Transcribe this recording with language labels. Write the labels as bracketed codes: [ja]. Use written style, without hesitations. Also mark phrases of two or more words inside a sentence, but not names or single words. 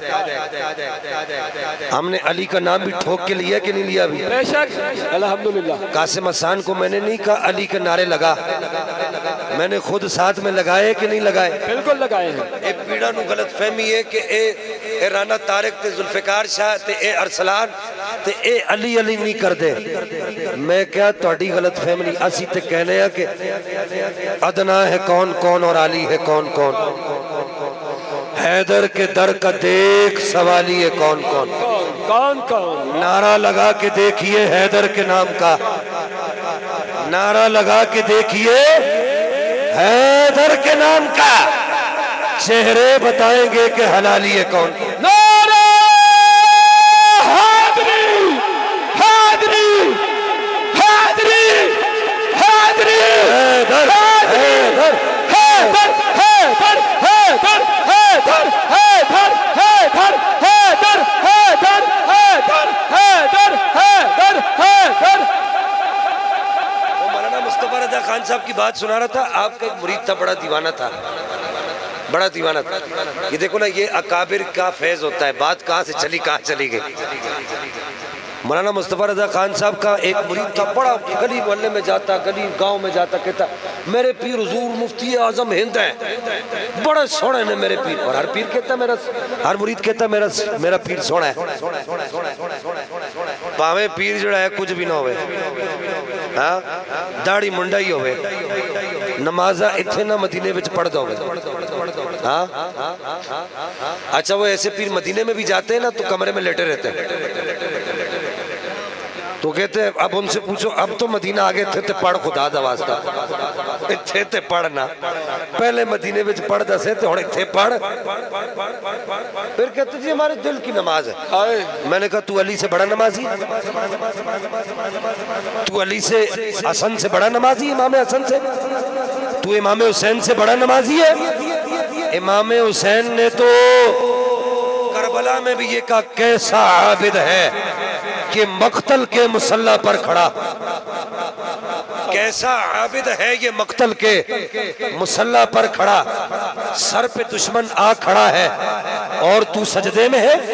[ur] ہم نے علی کا نام بھی ٹھوک کے لیا کہ نہیں لیا بھی؟ بے شک الحمدللہ. قاسم حسان کو میں نے نہیں کہا علی کے نعرے لگا, میں نے خود ساتھ میں لگائے کہ نہیں لگائے؟ بالکل لگائے ہیں. [pa] اے پیڑا نو غلط فہمی ہے کہ اے رانا طارق تے ذوالفقار شاہ تے اے ارسلان تے اے علی علی نہیں کر دے. میں کیا تہاڈی غلط فہمی اسی تے کہنے ہیں کہ ادنا ہے کون کون اور علی ہے کون کون. [ur] حیدر کے در کا دیکھ سوالی ہے کون کون. کون کون نعرہ لگا کے دیکھیے حیدر کے نام کا, نعرہ لگا کے دیکھیے حیدر کے نام کا, چہرے بتائیں گے کہ حلالی ہے کون. نعرہ حیدری حیدری حیدری حیدری حیدر حیدر حیدر حیدر حیدر حیدر حیدر حیدر حیدر حیدر حیدر حیدر حیدر حیدر. وہ مولانا مصطفیٰ رضا خان صاحب کی بات سنا رہا تھا. آپ کا ایک مرید تھا بڑا دیوانہ تھا, بڑا دیوانہ تھا. یہ دیکھو نا یہ اکابر کا فیض ہوتا ہے. بات کہاں سے چلی کہاں چلی گئی. مولانا مصطفیٰ رضا خان صاحب کا ایک مرید تھا بڑا, گلی محلے میں جاتا گلی گاؤں میں جاتا کہتا میرے پیر حضور مفتی اعظم ہند ہیں, [pa] بڑے سونے نے میرے پیر. [ur] اور ہر پیر کہتا میرا, ہر مرید کہتا میرا پیر سونا ہے. [pa] پاویں پیر جڑا ہے کچھ بھی نہ ہوئے, ہاں داڑھی منڈا ہی ہوئے, نمازہ اتھے نہ مدینے وچ پڑھ دو. [ur] ہاں اچھا وہ ایسے پیر مدینے میں بھی جاتے ہیں نا تو کمرے میں لیٹے رہتے ہیں. تو کہتے ہیں اب ان سے پوچھو اب تو مدینہ آگے تھے [pa] تے پڑھ خدا دا واسطہ اتھے تے پڑھنا, پہلے مدینے وچ پڑھ دسے تے ہن اتھے پڑھ. [ur] پھر کہتے جی ہمارے دل کی نماز ہے. میں نے کہا تو علی سے بڑا نمازی, تو علی سے حسن سے بڑا نمازی, امام حسن سے, تو امام حسین سے بڑا نمازی ہے. امام حسین نے تو کربلا میں بھی یہ کہا کیسا عابد ہے کہ مقتل کے مصلی پر کھڑا, کیسا عابد ہے یہ مقتل کے مصلی پر کھڑا, سر پہ دشمن آ کھڑا ہے اور تو سجدے میں ہے.